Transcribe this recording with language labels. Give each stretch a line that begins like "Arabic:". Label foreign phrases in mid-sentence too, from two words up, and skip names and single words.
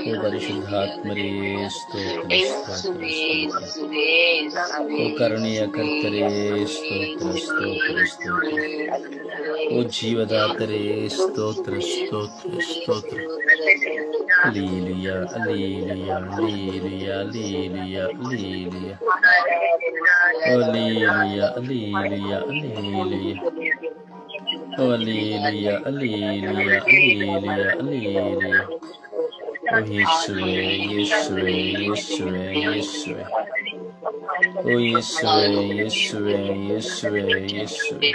Kannada: ಓ ಪರಿಶುದ್ಧಾತ್ಮರೇ ಸ್ತೋತ್ರ ಸ್ತೋತ್ರ ಸ್ತೋತ್ರ. ಓ ಕರುಣೆಯ ಕರ್ತರೇ ಸ್ತೋತ್ರ ಸ್ತೋತ್ರ ಸ್ತೋತ್ರ. ಓ ಜೀವದಾತರೇ ಸ್ತೋತ್ರ ಸ್ತೋತ್ರ ಸ್ತೋತ್ರ. ಹಲ್ಲೆಲೂಯಾ ಹಲ್ಲೆಲೂಯಾ ಹಲ್ಲೆಲೂಯಾ ಹಲ್ಲೆಲೂಯಾ ಹಲ್ಲೆಲೂಯಾ.
English: Hallelujah, hallelujah, hallelujah. Hallelujah, hallelujah, hallelujah, hallelujah. Oh Yeshua, Yeshua, Yeshua, Yeshua. Oh Yeshua, Yeshua, Yeshua, Yeshua.